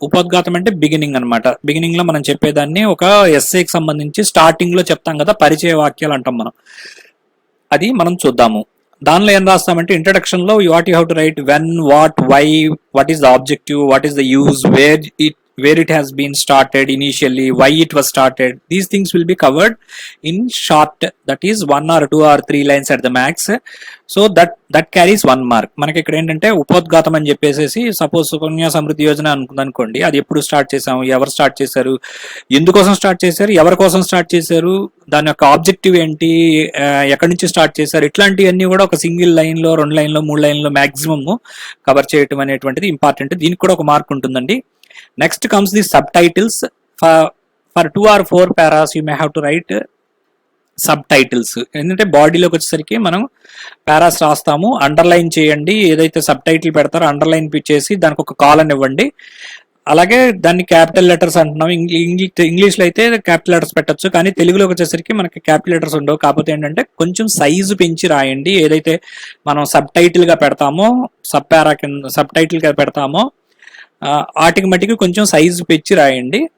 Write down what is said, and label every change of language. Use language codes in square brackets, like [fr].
[te] ఉపోద్ఘాతం అంటే బిగినింగ్ అనమాట. బిగినింగ్ లో మనం చెప్పేదాన్ని ఒక ఎస్ఏకి సంబంధించి స్టార్టింగ్ లో చెప్తాం కదా, పరిచయ వాక్యాలు అంటాం మనం. అది మనం చూద్దాము. దానిలో ఏం రాస్తామంటే ఇంట్రడక్షన్ లో [en] What you have to write, when, what, why, what is the objective, what is the use, where it has been started initially, why it was started. These things will be covered in short, that is 1 or 2 or 3 lines at the max. So that carries 1 mark. [te] మనకి ఇక్కడ ఏంటంటే ఉపోద్ఘాతం అని చెప్పేసి, suppose Sukanya Samriddhi Yojana అనుకోండి. అది ఎప్పుడు start చేసాము, ఎవరు స్టార్ట్ చేశారు, ఎందుకోసం స్టార్ట్ చేశారు, ఎవరి కోసం స్టార్ట్ చేశారు, దాని యొక్క ఆబ్జెక్టివ్ ఏంటి, ఎక్కడి నుంచి స్టార్ట్ చేశారు, ఇట్లాంటివన్నీ కూడా ఒక సింగిల్ లైన్ లో, 2 లైన్లో, 3 లైన్లో మాక్సిమం కవర్ చేయటం అనేటువంటిది ఇంపార్టెంట్. దీనికి కూడా ఒక మార్క్ ఉంటుందండి. [en] Next comes the subtitles. For 2 or 4 paras you may have to write subtitles. [te] ఎందుకంటే బాడీలోకి వచ్చేసరికి మనం పారాస్ రాస్తాము, అండర్లైన్ చేయండి. ఏదైతే సబ్ టైటిల్ పెడతారో అండర్లైన్ చేసి దానికి ఒక కాలన్ ఇవ్వండి. అలాగే దాన్ని క్యాపిటల్ లెటర్స్ అంటున్నాం. ఇంగ్లీష్లో అయితే క్యాపిటల్ లెటర్స్ పెట్టచ్చు, కానీ తెలుగులోకి వచ్చేసరికి మనకి క్యాపిటల్ లెటర్స్ ఉండవు. కాకపోతే ఏంటంటే కొంచెం సైజు పెంచి రాయండి. ఏదైతే మనం సబ్ టైటిల్ గా పెడతామో, సబ్ పారా కింద సబ్ టైటిల్ గా పెడతామో వాటికి మట్టికి కొంచెం సైజు పెంచి రాయండి.